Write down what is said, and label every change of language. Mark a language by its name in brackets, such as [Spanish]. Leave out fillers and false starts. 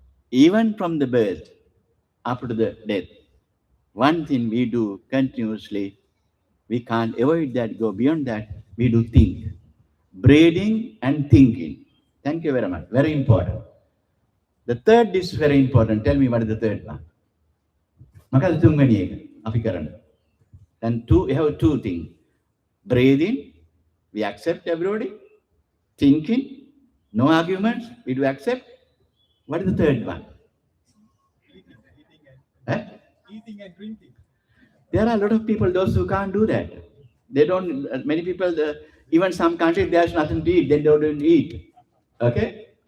[English] Even from the birth up to the death, one thing we do continuously, we can't avoid that, go beyond that, we do think. Breathing and thinking. Thank you very much. Very important. The third is very important. Tell me what is the third one? [Sinhala] Makada තුන්වෙනි එක අපි කරන. [English] Then we have two things. Breathing, we accept everybody. Thinking, no arguments, we do accept. What is the third one? Eating and drinking. There are a lot of people, those who can't do that. They don't, many people, even some countries, there's nothing to eat, they don't eat. Okay?